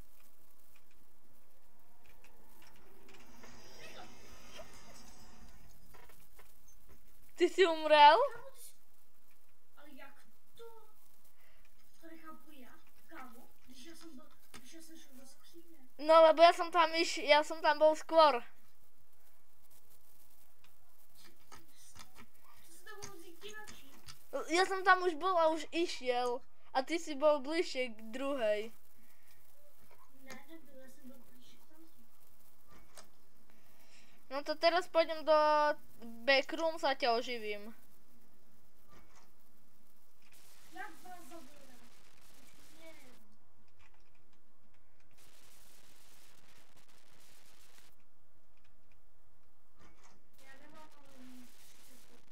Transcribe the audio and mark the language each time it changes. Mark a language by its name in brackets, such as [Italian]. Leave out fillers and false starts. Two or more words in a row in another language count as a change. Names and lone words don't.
[Slovak] Ty si umrel? [Czech] Kámo, ty jsi... Ale jak to? To nechápu já, kámo, když já jsem šel do skříně. No, [Slovak] lebo ja som tam bol skôr. [Czech] Co se tam mohlo vzít jináčí? [Slovak] Ja som tam už bol a už išiel. A ty si bol bližšie k druhej. [Czech] Ne, nebyl, já jsem byl blíž k tamtí. [Slovak] No to teraz pôjdem do Backrooms a ťa oživím. [Czech] Jak vás zabila? Nie. Já nemám ale 30 let.